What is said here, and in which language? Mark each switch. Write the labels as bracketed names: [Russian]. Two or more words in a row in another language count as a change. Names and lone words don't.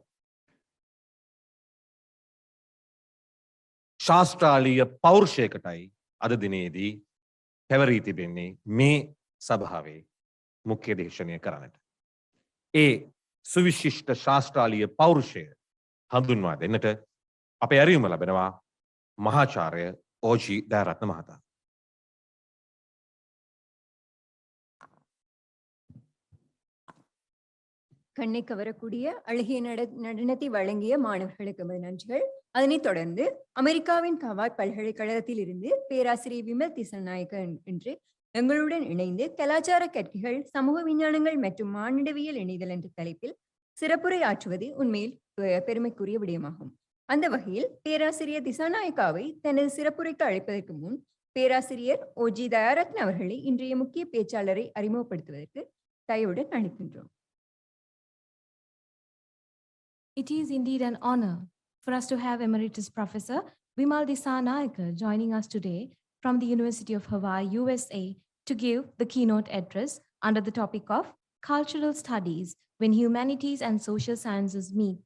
[Sinhala] ශාස්ත්‍රාලීය පෞරුෂයකටයි අද දිනේදී පැවරී තිබෙන්නේ මේ සභාවේ මුඛ්‍ය දේශනය කරන්නට. ඒ සුවිශිෂ්ට ශාස්ත්‍රාලීය පෞරුෂය හඳුන්වා දෙන්නට අපේ ඇරයුම ලැබෙනවා මහාචාර්ය ඕජී දයාරත්න මහතා. [Tamil] கண்ணை கவரக்கூடிய அழகிய நடனத்தை வழங்கிய மாணவர்களுக்கு நன்றிகள். அதனைத் தொடர்ந்து அமெரிக்காவின் கவாட் பல்கலைக்கழகத்தில் இருந்து பேராசிரியர் விமல் திசாநாயக்க என்று எங்களுடன் இணைந்து கலாச்சார கற்கைகள், சமூக விஞ்ஞானங்கள் மற்றும் மானிடவியல் இணைதல் என்ற தலைப்பில் சிறப்புரை ஆற்றுவது உண்மையில் பெருமைக்குரிய விடயமாகும். அந்த வகையில் பேராசிரியர் திசாநாயக்காவை தனது சிறப்புரைக்கு அழைப்பதற்கு முன் பேராசிரியர் ஓஜி தயாரத்ன அவர்களை இன்றைய முக்கிய பேச்சாளரை அறிமுகப்படுத்துவதற்கு தயவுடன் அழைக்கின்றோம். [English] It is indeed an honor for us to have Emeritus Professor Vimal Disanayake joining us today from the University of Hawaii, USA, to give the keynote address under the topic of Cultural Studies when Humanities and Social Sciences Meet.